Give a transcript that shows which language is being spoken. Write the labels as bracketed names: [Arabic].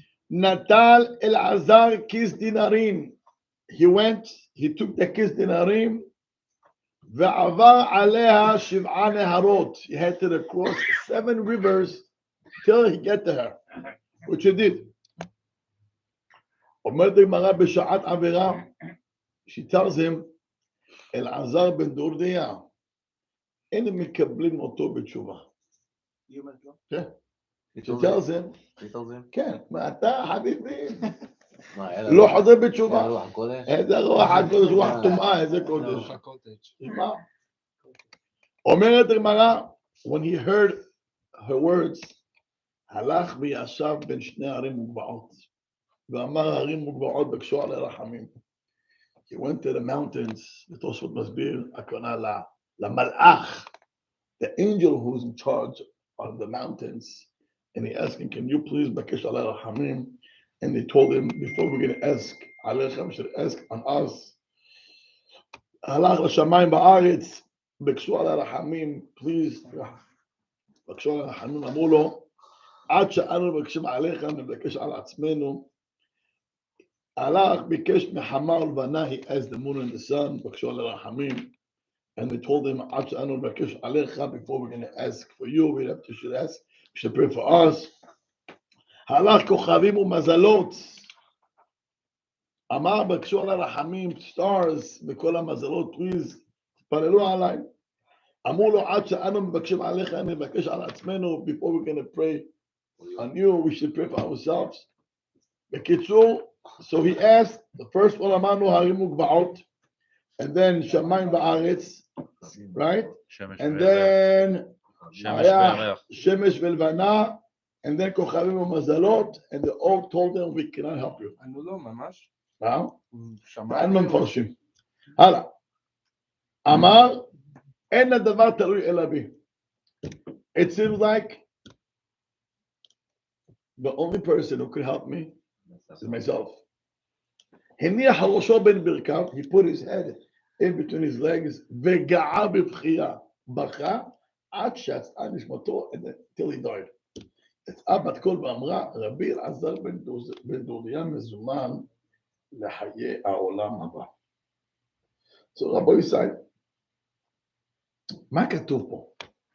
[Hebrew] נטל אלעזר כיס דינרים. [English] He went, he took the [Hebrew] כיס דינרים, ועבר עליה 7 נהרות. [English] He had to cross 7 rivers till he get to her, which he did. [Hebrew] אומרת הגמרא בשעת עבירה, [English] she tells him, [Hebrew] אלעזר בן דורדיה, אין הם מקבלים אותו בתשובה. כן. [English] She tells him, [Hebrew] כן, אתה חביבי, לא חוזר בתשובה. איזה רוח הקודש, רוח טומאה, איזה קודש. אומרת הגמרא, [English] when he heard her words, [Hebrew] הלך וישב בין שני ערים מוגבעות, ואמר ערים מוגבעות בקשו עלי רחמים. [English] He went to the mountains, [Hebrew] ותוספות מסביר, הכוונה למלאך, [English] the angel who's in charge of the mountains, and he asked him, can you please [Hebrew] בקש עלי רחמים? [English] And they told him, before we're going to ask עליכם, should ask on us. [Hebrew] הלך לשמיים בארץ, בקשו עלי רחמים, please, בקשו עלי רחמים, אמרו לו, עד שאנו מבקשים עליכם, נבקש על עצמנו. הלך, ביקש מחמה ולבנה, [English] he asked the moon and the sun, [Hebrew] בקשו עלי רחמים. [English] And they told him, [Hebrew] עד שאנו מבקש עליך, [English] before we're going to ask for you, we should ask, we should pray for us. [Hebrew] הלך כוכבים ומזלות. אמר, בקשו עלי רחמים, stars, בכל המזלות, please, תפללו עליי. אמרו לו, עד שאנו מבקשים עליך, נבקש על עצמנו, [English] before we're going to pray on you, we should pray for ourselves. בקיצור, so he asked, the first one [Hebrew] אמרנו, הרים וגבעות, [English] and then [Hebrew] שמיים בארץ, [English] right? And then [Hebrew] היה שמש ולבנה, [English] and then [Hebrew] כוכבים ומזלות, [English] and they all told them, we cannot help you. [Hebrew] אני לא, ממש. אין מפרשים. הלאה. אמר, אין הדבר תלוי אלא בי. [English] It seems like the only person who could help me is myself. [Hebrew] הניח ראשו בין ברכיו, [English] he put his head in between his legs, [Hebrew] וגעה בבכייה, בכה, עד שיצאה נשמתו, [English] till he died. [Hebrew] יצאה בת קול ואמרה, רבי אלעזר בן דורדיה מזומן לחיי העולם הבא. So רבו ישראל, מה כתוב פה?